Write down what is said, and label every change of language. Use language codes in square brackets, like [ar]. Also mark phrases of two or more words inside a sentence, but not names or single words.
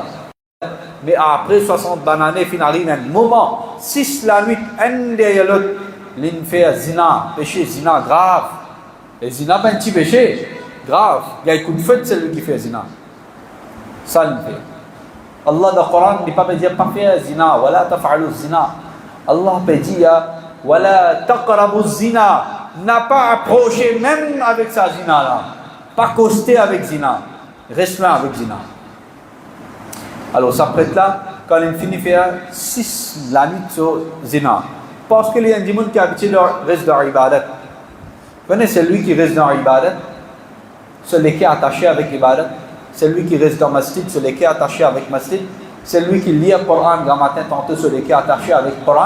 [fr] Mais après 60 années, il arrive un moment, 6 la nuit, un derrière l'autre, l'un fait zina, péché, zina grave. Et zina, pas un petit péché, grave. Il y a un coup de feu de celui qui fait zina. Ça, il fait. Allah dans le Coran n'est pas dire pas faire zina, [ar] ولا تفعلوا الزنا. [fr] Allah peut dire, [ar] ولا تقربوا الزنا. [fr] N'a pas approché même avec sa zina là. Pas costé avec zina. Reste là avec zina. Alors, ça prête là, quand il finit de faire 6 la nuit sur zina. Parce qu'il y a des gens qui habitent reste dans l'ibadat. Vous connaissez celui qui reste dans l'ibadat, celui qui est attaché avec l'ibadat, celui qui reste dans le masjid, celui qui est attaché avec le masjid, celui qui lit le Coran grand matin, tantôt celui qui est attaché avec le Coran.